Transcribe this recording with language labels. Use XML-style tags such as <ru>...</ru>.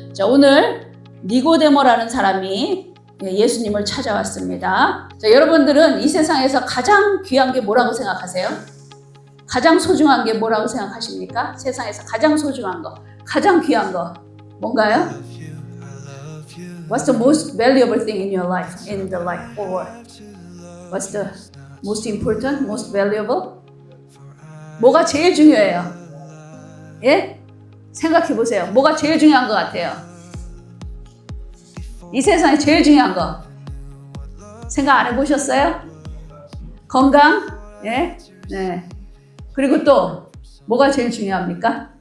<ko>자, 오늘 니고데모라는 사람이 예수님을 찾아왔습니다. 자, 여러분들은 이 세상에서 가장 귀한 게 뭐라고 생각하세요? 가장 소중한 게 뭐라고 생각하십니까? 세상에서 가장 소중한 거, 가장 귀한 거 뭔가요?</ko> <en>What's the most valuable thing in your life, in the life? Or what's the most important, most valuable?</en> <ko>뭐가 제일 중요해요? 예? 생각해 보세요. 뭐가 제일 중요한 것 같아요? 이 세상에 제일 중요한 거 생각 안 해보셨어요? 건강? 예? 네. 그리고 또 뭐가 제일 중요합니까?</ko>